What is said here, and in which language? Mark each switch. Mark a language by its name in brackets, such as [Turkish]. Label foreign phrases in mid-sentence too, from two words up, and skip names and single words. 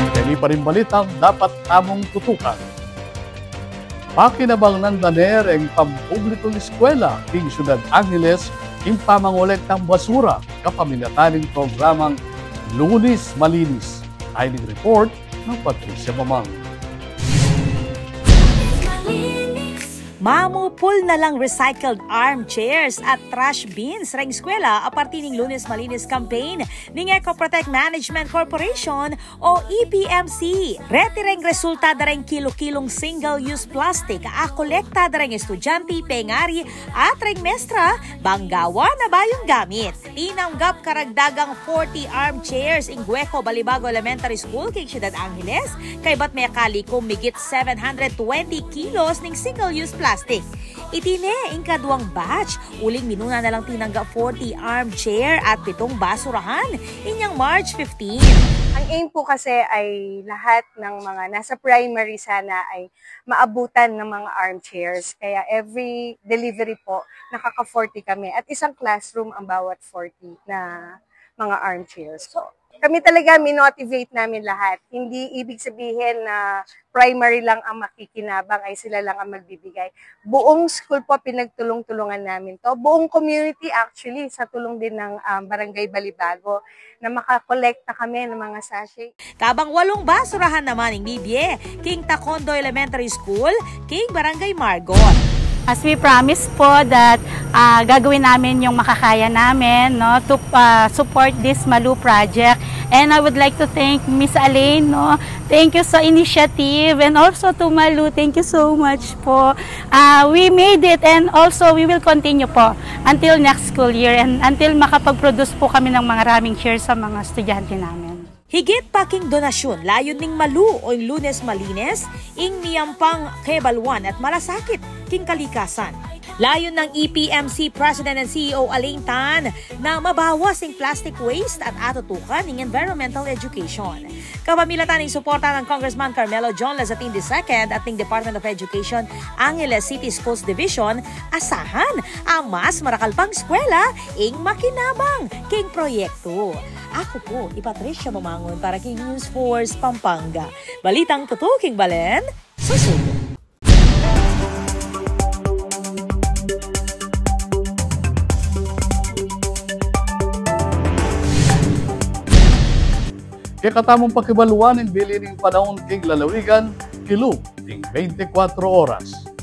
[Pampanga] Hindi pa rin balitang dapat tamong tutukan. Pakinabang ng daner ang pampublikong eskwela king Ciudad Angeles yung pamangolektang basura kapamilataning programang Lunes Malinis. [English] Highlight report [Filipino] ng Patricia Mamang. [Pampanga] Mamupul na lang [English] recycled armchairs [Pampanga] at [English] trash bins [Pampanga] sa eskwela a partir ng Lunes Malinis campaign ng Ecoprotect Management Corporation o EPMC. Retireng resulta dareng kilo-kilong [English] single-use plastic [Pampanga] a kolekta dareng estudyante, pengari at reng mestra banggawa na bayong gamit. Tinanggap karagdagang 40 armchairs in Gueco Balibago Elementary School kay Ciudad Angeles kay bat may kalikom migit 720 kilos ng [English] single-use plastic. [Pampanga] Itine, ang kaduang batch, uling minuna na lang tinanggap 40 armchair at 7 basurahan inyang March 15. [Filipino] Ang aim po kasi ay lahat ng mga nasa primary sana ay maabutan ng mga armchairs. Kaya [English] every delivery [Filipino] po, nakaka-40 kami. At isang classroom ang bawat 40 na mga armchairs. So, kami talaga minotivate namin lahat. Hindi ibig sabihin na primary lang ang makikinabang ay sila lang ang magbibigay. Buong school po pinagtulong-tulungan namin to. Buong [English] community actually [Filipino] sa tulong din ng Barangay Balibago na makakolekta kami ng mga sachet. [Pampanga] Kabang 8 basurahan naman ng Bibye, King Tacondo Elementary School, King Barangay Margot. [English] As we promised po that [Filipino] gagawin namin yung makakaya namin, [English] no, to support this Malu project. And I would like to thank Miss Alain, no. Thank you sa initiative, and also to Malu, thank you so much po. We made it, and also we will continue po until next school year and until [Filipino] makapag-produce po kami ng mga maraming shares sa mga estudyante namin. [Pampanga] Higit pa king donasyon, layon ning Malu o Lunes Malinis, ing niyampang Kebalwan at Malasakit, king kalikasan. [Filipino] Layon ng EPMC President and CEO Alain Tan na mabawas ang [English] plastic waste [Filipino] at atutukan ng [English] environmental education. [Filipino] Kapamilatan ng suporta ng Congressman Carmelo John Lazatin II at ng Department of Education Angeles City Schools Division, [Pampanga] asahan ang mas marakalpang eskwela ing makinabang king proyekto. Ako po, Patricia Mamangon para King News Force Pampanga. Balitang tutuking Balen, susunod. Kaya katamong pakibaluan ng bilining panahon king lalawigan, kilo king 24 oras.